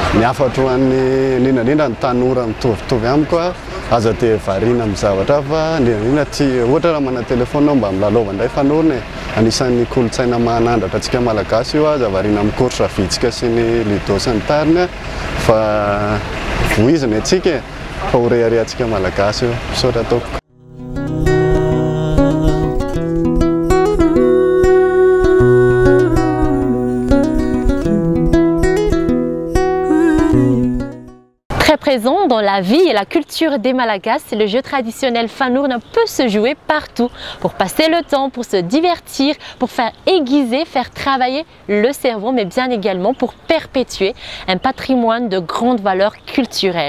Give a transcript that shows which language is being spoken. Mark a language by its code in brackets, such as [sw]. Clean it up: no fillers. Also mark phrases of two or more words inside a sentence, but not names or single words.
[mg] Ny afatra ho an'ny indrindrandrindra ny tanora mitovitovy amiko aza te variana amin'ny zavatra fa indrindrandrindra ty ohatra raha mana telefona mba milalova indray fanorona anisan'ny kolotsaina manandratra antsika malagasy io aza variana amin'ny course vitsika sy ny ludo sy ny tariny fa voizina atsika fa ho reharehantsika malagasy io misaotra ataoko. [fr] Très présent dans la vie et la culture des Malagasy, le jeu traditionnel fanourne peut se jouer partout pour passer le temps, pour se divertir, pour faire aiguiser, faire travailler le cerveau, mais bien également pour perpétuer un patrimoine de grande valeur culturelle.